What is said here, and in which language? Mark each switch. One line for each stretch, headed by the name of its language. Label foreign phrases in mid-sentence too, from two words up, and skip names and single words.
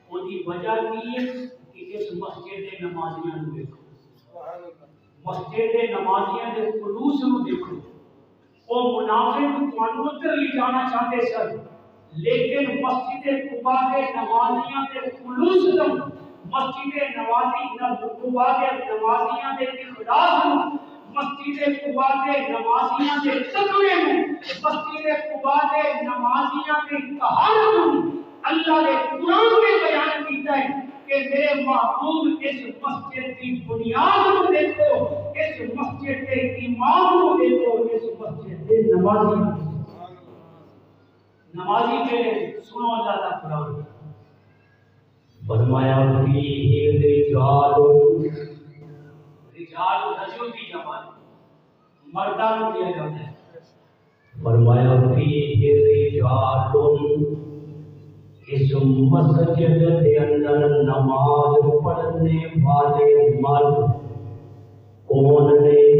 Punjabi: دی وجہ کی ہے کہ اس مسجد دے نمازیاں نو دیکھو، مسجد دے نمازیاں دے خلوص نو دیکھو۔ وہ منافق تانوں ادھر لے جانا چاہتے سن، لیکن مسجد قباء دے نمازیاں دے خلوص نو، مسجد قباء دے نمازیاں دے اخلاص نو، مسجد قباء دے نمازیاں دے تقوی نو، مسجد قباء دے نمازیاں دے طہارت نو اللہ نے قرآن میں بیان کیتا ہے
Urdu: کہ میرے محبوب اس مسجد کی بنیاد کو دیکھو، اس مسجد کے
Punjabi: امام کو دیکھو، اس مسجد کے
Urdu: نمازی کے سنو اللہ کا قرآن فرمایا
Arabic: فیہ رجال، رجال رجل
Urdu: کی جمع مردان کیا جاتا ہے، فرمایا
Arabic: فیہ رجال،
Urdu: اس مسجد کے اندر نماز پڑھنے والے مرد کون نے؟